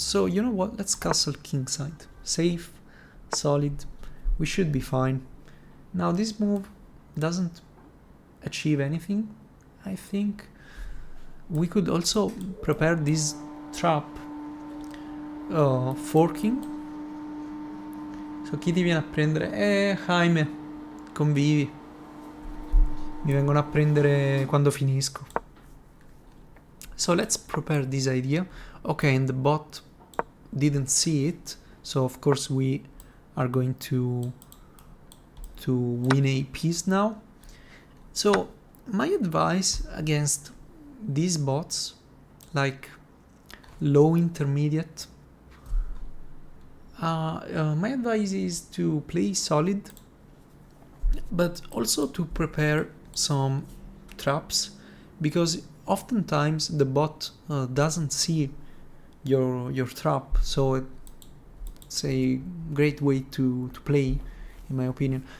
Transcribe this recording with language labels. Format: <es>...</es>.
<en>So you know what? Let's castle kingside. Safe, solid. We should be fine. Now this move doesn't achieve anything. I think we could also prepare this trap forking.</en> <it>So chi ti viene a prendere? Jaime, convivi. Mi vengono a prendere quando finisco.</it> <en>So let's prepare this idea. Okay, and the bot didn't see it, so of course we are going to win a piece now. So my advice against these bots, like low intermediate, my advice is to play solid, but also to prepare some traps, because oftentimes the bot doesn't see your trap, so it's a great way to play, in my opinion.</en>